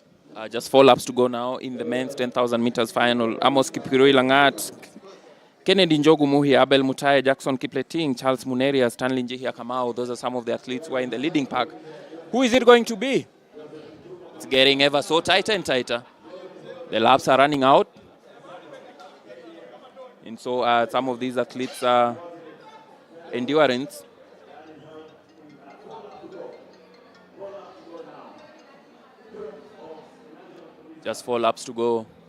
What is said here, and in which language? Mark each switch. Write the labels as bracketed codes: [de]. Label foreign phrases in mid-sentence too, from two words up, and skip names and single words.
[en] Just 4 laps to go now in the men's 10,000 meters final. Amos Kipkirui Langat, Kennedy Njogu Muhi, Abel Mutai, Jackson Kipleting, Charles Muneria, Stanley Njihia Kamau. Those are some of the athletes who are in the leading pack. Who is it going to be? It's getting ever so tighter and tighter. The laps are running out. And so some of these athletes are endurance. Just 4 laps to go.